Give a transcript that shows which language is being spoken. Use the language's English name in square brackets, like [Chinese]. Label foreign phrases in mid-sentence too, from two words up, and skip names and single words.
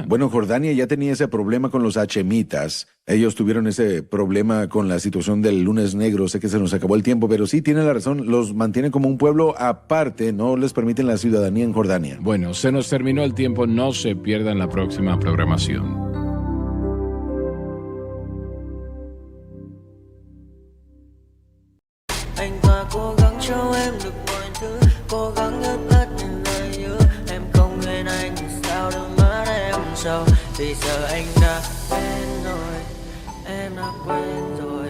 [Spanish] Bueno, Jordania ya tenía ese problema con los hachemitas. Ellos tuvieron ese problema con la situación del lunes negro. Sé que se nos acabó el tiempo, pero sí tiene la razón. Los mantienen como un pueblo aparte. No les permiten la ciudadanía en Jordania. Bueno, se nos terminó el tiempo. No se pierdan la próxima programación. [Vietnamese] Anh ta cố gắng cho em được mọi thứ, cố gắng ướp át những lời nhớ. Em không quên anh thì sao đôi mắt em sầu. Vì giờ anh đã quên rồi, em đã quên rồi.